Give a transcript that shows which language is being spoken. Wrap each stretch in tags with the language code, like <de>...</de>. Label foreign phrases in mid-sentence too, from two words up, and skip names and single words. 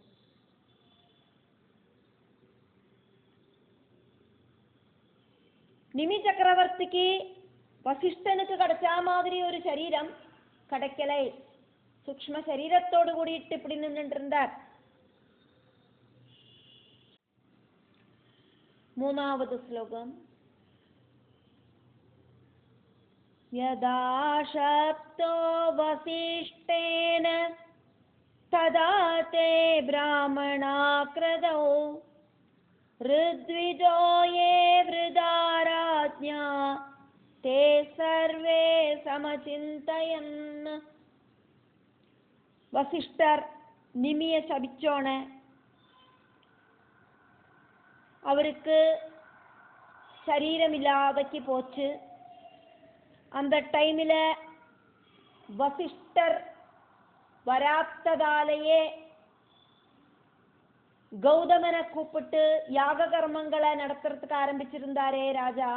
<ta>நிமி சக்கரவர்த்திக்கு வசிஷ்டனுக்கு கிடைச்ச மாதிரி ஒரு சரீரம் கிடைக்கலை. சூக்ஷ்ம சரீரத்தோடு கூடிட்டு இப்படி நின்று இருந்தார். மூணாவது ஸ்லோகம்.</ta> <sa>യഥാ ശപ്തോ വസിഷ്ഠേന തദാ തേ ബ്രാഹ്മണാ ക്രതൗ ഋദ്വിജോ യേ വൃദാരാജ്ഞാ തേ സർവേ സമചിന്തയൻ.</sa> <ml>വസിഷ്ഠർ നിമിയെ ശപിച്ചോണ്.</ml> <ta>அவருக்கு சரீரமில்லாதக்கு போச்சு. அந்த டைமில் வசிஷ்டர் வராத்ததாலேயே கௌதமனை கூப்பிட்டு யாக கர்மங்களை நடத்துறதுக்கு ஆரம்பிச்சிருந்தாரே ராஜா.</ta>